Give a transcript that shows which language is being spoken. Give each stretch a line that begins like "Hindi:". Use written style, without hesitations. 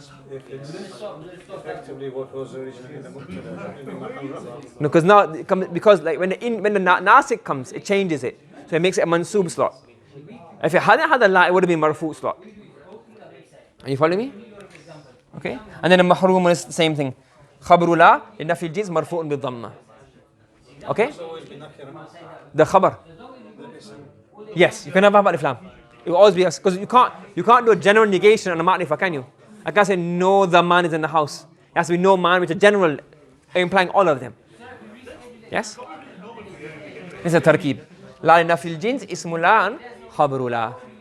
English: If it's effectively what was originally the mubtada. No, because now because like when the nasik comes, it changes it, so it makes it a mansoob slot. If it hadn't had a la, it would have been marfu slot. Are you following me? Okay. And then the mahroom is the same thing.
Arabic: Khabru la لنفي الجنس مرفوع بالضمة.
English: Okay. The khabar. Yes, you can never have alif lam. It will always be because you can't do a general negation on a ma'rifah, can you? I can't say no, the man is in the house. It has to be no man, which is general, implying all of them. Yes? This is a tarkib.
Arabic: La لنفي الجنس اسم لا خبر لا.